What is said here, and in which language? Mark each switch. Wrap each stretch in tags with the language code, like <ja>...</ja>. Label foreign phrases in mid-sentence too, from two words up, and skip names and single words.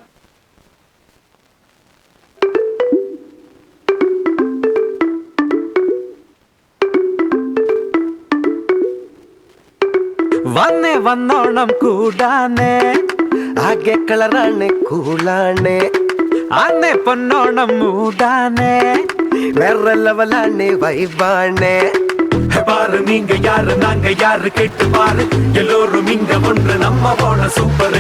<ml>വന്നേ വന്നോണം കൂടാനേ, ആകെ കളറാണ് കൂളാണ്. ആന്നേ പൊന്നോണം മൂടാനേ, വേറെ ലെവലാണ് വൈബാണ്.</ml> <ta>பாரு நீங்க யாரு நாங்க யாரு கேட்டு பாரு, எல்லோரும் இங்க ஒன்று நம்ம போன சூப்பரு.</ta>